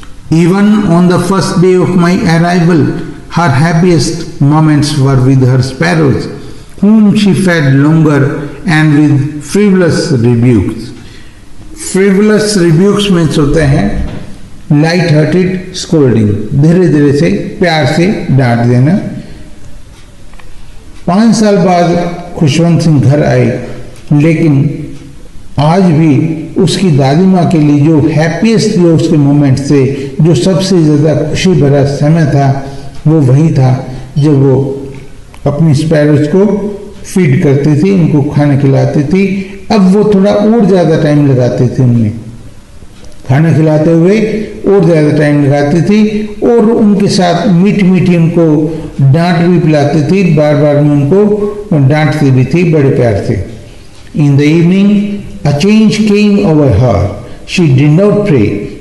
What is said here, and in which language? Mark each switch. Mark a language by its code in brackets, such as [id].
[en] Even on the first day of my arrival, her happiest moments were with her sparrows, whom she fed longer and with frivolous rebukes. Frivolous rebukes means [hi] होते हैं [en] light hearted scolding, [hi] धीरे धीरे से प्यार से डांट देना। 5 साल बाद खुशवंत सिंह घर आए, लेकिन आज भी उसकी दादी माँ के लिए जो हैप्पीएस्ट जो उसके मोमेंट थे, जो सबसे ज़्यादा खुशी भरा समय था, वो वही था जब वो अपनी स्पैरोज को फीड करती थी, उनको खाना खिलाती थी। अब वो थोड़ा और ज़्यादा टाइम लगाते थे, उनमें खाना खिलाते हुए और ज़्यादा टाइम लगाती थी, और उनके साथ मीठी मीठी उनको डांट भी पिलाती थी, बार बार में उनको डांटती भी थी बड़े प्यार से। [en] In the evening a change came over her. She did not pray.